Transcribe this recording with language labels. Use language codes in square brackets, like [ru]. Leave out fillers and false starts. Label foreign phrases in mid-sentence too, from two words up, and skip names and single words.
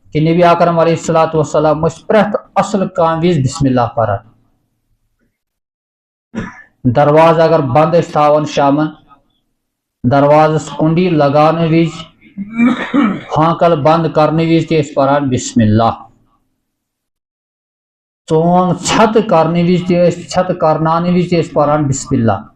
[ks] کہ نبی اکرم [ar] علیہ الصلوۃ والسلام [ks] پریت اصل کام وز [ar] بسم اللہ [ks] پران. درواز اگر بند تھاون شامن دروازس کنڈی لگان وز ہانکل بند کرنے وز تہ پران [ar] بسم اللہ. [ks] ژونگ چھت کرنے وز تہ چھت کرنانے وز تہ پران [ar] بسم اللہ.